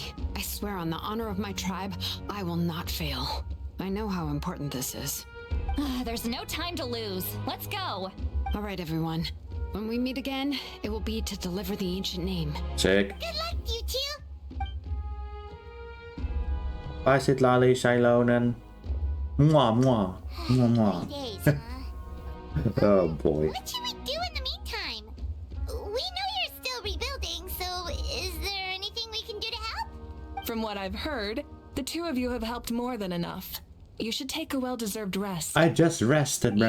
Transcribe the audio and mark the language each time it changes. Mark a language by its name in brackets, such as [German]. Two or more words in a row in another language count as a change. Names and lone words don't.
[English] I swear on the honor of my tribe, I will not fail. I know how important this is. There's no time to lose. Let's go. All right, everyone. When we meet again, it will be to deliver the ancient name. Sick. Good luck, you two. Bye, Sid Lally, Shilonen. Mwah, mwah. Mwah, 3 mwah. days, huh? Oh boy. What should we do in the meantime? We know you're still rebuilding, so is there anything we can do to help? From what I've heard, the two of you have helped more than enough. You should take a well-deserved rest. I just rested, bro.